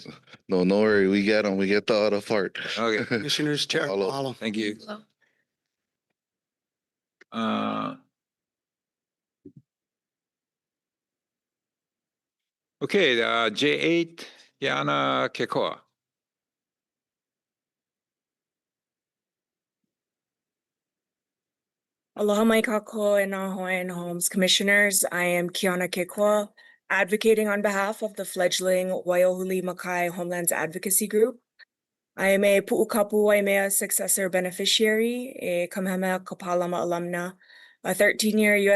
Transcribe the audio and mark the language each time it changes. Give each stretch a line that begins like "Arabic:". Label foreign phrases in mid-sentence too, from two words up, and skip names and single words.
English: No worry. We get them. We get the other part. Okay. Commissioners, Chair. Mahalo. Thank you. Okay, J8, Yana Kekoa.
Hawaiian: Aloha mai kako
English: and Hawaiian Homes Commissioners. I am Kiana Kekoa, advocating on behalf of the fledgling Waiahuli Makai Homelands Advocacy Group. I am a Pu'ukapu Waimea successor beneficiary, a Kamehameha Kapalama alumna, a 13-year U.S.